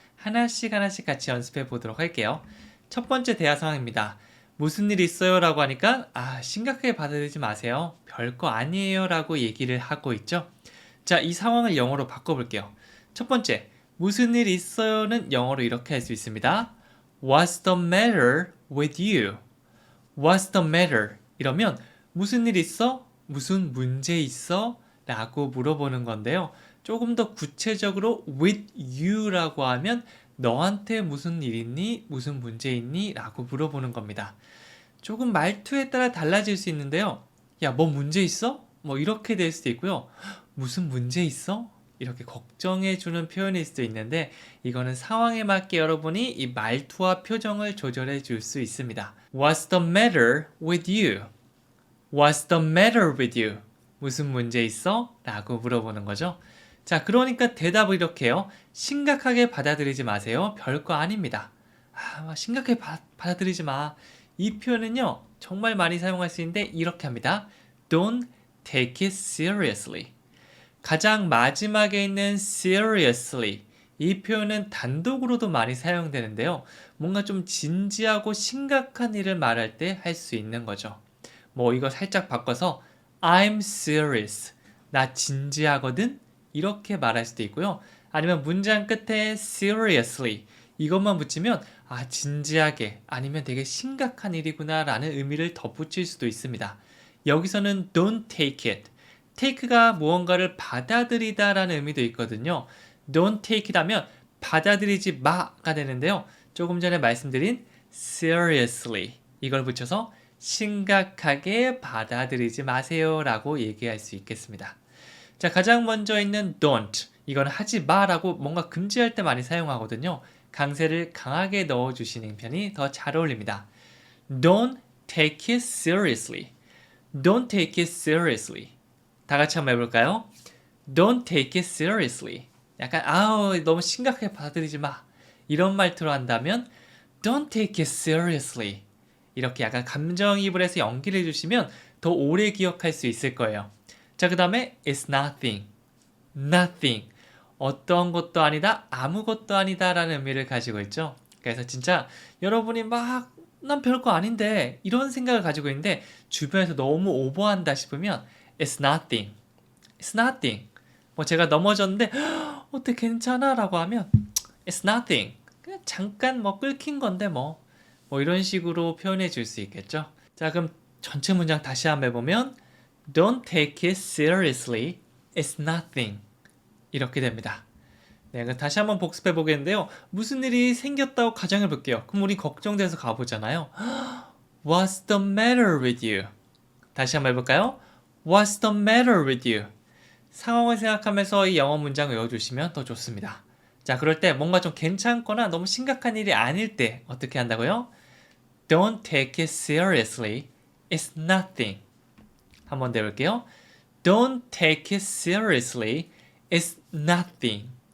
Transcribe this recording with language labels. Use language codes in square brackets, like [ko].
[ko] 하나씩 같이 연습해 보도록 할게요. 첫 번째 대화 상황입니다. 무슨 일 있어요? 라고 하니까 심각하게 받아들이지 마세요. 별거 아니에요. 라고 얘기를 하고 있죠. 자, 이 상황을 영어로 바꿔볼게요. 첫 번째, 무슨 일 있어요는 영어로 이렇게 할 수 있습니다. [en] What's the matter with you? What's the matter? [ko] 이러면 무슨 일 있어? 무슨 문제 있어? 라고 물어보는 건데요. 조금 더 구체적으로 [en] with you [ko] 라고 하면 너한테 무슨 일 있니? 무슨 문제 있니? 라고 물어보는 겁니다. 조금 말투에 따라 달라질 수 있는데요. 야, 뭐 문제 있어? 뭐 이렇게 될 수도 있고요. 무슨 문제 있어? 이렇게 걱정해주는 표현일 수도 있는데 이거는 상황에 맞게 여러분이 이 말투와 표정을 조절해 줄 수 있습니다. [en] What's the matter with you? What's the matter with you? [ko] 무슨 문제 있어? 라고 물어보는 거죠. 자, 그러니까 대답을 이렇게 해요. 심각하게 받아들이지 마세요. 별거 아닙니다. 심각하게 받아들이지 마. 이 표현은요, 정말 많이 사용할 수 있는데 이렇게 합니다. [en] Don't take it seriously. [ko] 가장 마지막에 있는 [en] seriously. [ko] 이 표현은 단독으로도 많이 사용되는데요. 뭔가 좀 진지하고 심각한 일을 말할 때 할 수 있는 거죠. 뭐 이거 살짝 바꿔서 [en] I'm serious. [ko] 나 진지하거든? 이렇게 말할 수도 있고요. 아니면 문장 끝에 seriously. 이것만 붙이면 진지하게 아니면 되게 심각한 일이구나 라는 의미를 덧붙일 수도 있습니다. [en] 여기서는 don't take it. [ko] take가 무언가를 받아들이다 라는 의미도 있거든요. [en] don't take it [ko] 하면 받아들이지 마가 되는데요. 조금 전에 말씀드린 seriously 이걸 붙여서 심각하게 받아들이지 마세요 라고 얘기할 수 있겠습니다. 자, 가장 먼저 있는 don't. 이건 하지 마라고 뭔가 금지할 때 많이 사용하거든요. 강세를 강하게 넣어주시는 편이 더 잘 어울립니다. [en] Don't take it seriously. Don't take it seriously. [ko] 다 같이 한번 해볼까요? [en] Don't take it seriously. [ko] 약간 너무 심각하게 받아들이지 마. 이런 말투로 한다면 [en] Don't take it seriously. [ko] 이렇게 약간 감정이입을 해서 연기를 해주시면 더 오래 기억할 수 있을 거예요. 자, 그 다음에 [en] It's nothing. Nothing. [ko] 어떤 것도 아니다, 아무것도 아니다 라는 의미를 가지고 있죠. 그래서 진짜 여러분이 난 별거 아닌데 이런 생각을 가지고 있는데 주변에서 너무 오버한다 싶으면 [en] It's nothing. It's nothing. [ko] 뭐 제가 넘어졌는데 어때 괜찮아? 라고 하면 [en] It's nothing. [ko] 그냥 잠깐 끓긴 건데 뭐 이런 식으로 표현해 줄 수 있겠죠. 자, 그럼 전체 문장 다시 한번 해보면 [en] Don't take it seriously. It's nothing. [ko] 이렇게 됩니다. 네, 다시 한번 복습해 보겠는데요. 무슨 일이 생겼다고 가정해 볼게요. 그럼 우리 걱정돼서 가보잖아요. [en] What's the matter with you? [ko] 다시 한번 해볼까요? [en] What's the matter with you? [ko] 상황을 생각하면서 이 영어 문장 외워주시면 더 좋습니다. 자, 그럴 때 뭔가 좀 괜찮거나 너무 심각한 일이 아닐 때 어떻게 한다고요? [en] Don't take it seriously. It's nothing. [ko] 한번 더 해볼게요. [en] Don't take it seriously. It's nothing.